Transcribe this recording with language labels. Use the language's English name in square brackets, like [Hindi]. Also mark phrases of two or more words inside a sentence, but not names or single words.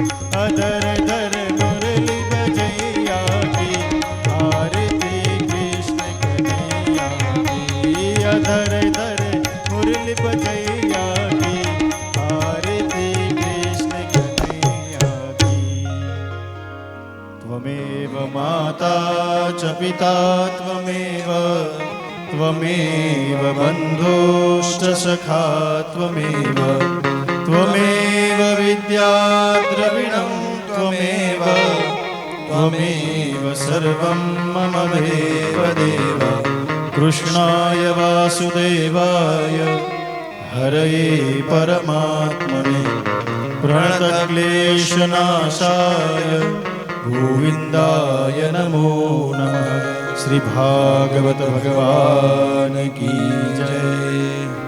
[Hindi] अधर धर मुरली बजैया की आरती कृष्ण कन्हैया की. अधर धर मुरली बजैया की आरती कृष्ण कन्हैया की. [Sanskrit] त्वमेव माता च पिता त्वमेव त्वमेव बन्धुश्च सखा त्वमेव. त्वमेव विद्या द्रविणं त्वमेव त्वमेव सर्वं मम देव देव. कृष्णाय वासुदेवाय हरये परमात्मने प्रणतक्लेशनाशाय गोविन्दाय नमो नमः. [Hindi] श्री भागवत भगवान की जय.